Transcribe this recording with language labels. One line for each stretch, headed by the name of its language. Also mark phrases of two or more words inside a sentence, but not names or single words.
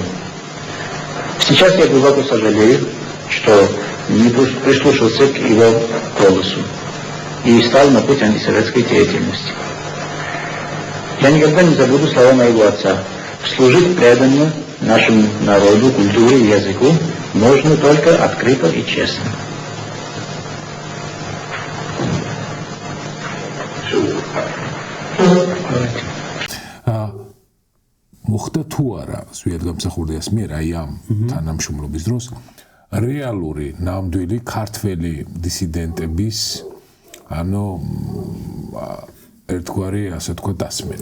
Russian: Сейчас я глубоко сожалею, что не прислушался к его голосу и стал на путь антисоветской деятельности. Я никогда не забуду слова моего отца. Служить преданно нашему народу, культуре и языку можно только открыто и честно.
Georgian: მოხდა თუ არა ზუსტად გამსახურდიას მიერ აი ამ თანამშრომლობის დროს რეალური ნამდვილი ქართველი დისიდენტების ანუ ერთგვარი ასე თქვა დასმენა.